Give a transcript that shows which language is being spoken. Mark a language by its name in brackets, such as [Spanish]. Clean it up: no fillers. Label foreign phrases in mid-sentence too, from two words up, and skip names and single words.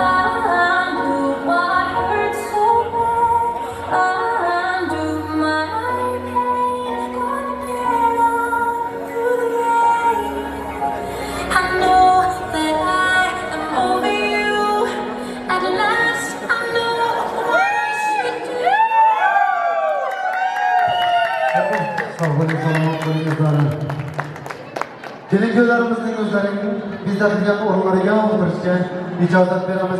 [English] Undo what hurt so bad. Undo my pain. Gonna get out through the rain. I know that I am over you. At last, I know what I should do. [Uzbek] Sağ olun, selamat olun. Kelingönlarimizning o'zlarining bezatilgan o'rinlariga o'tirishga ijozat beramiz.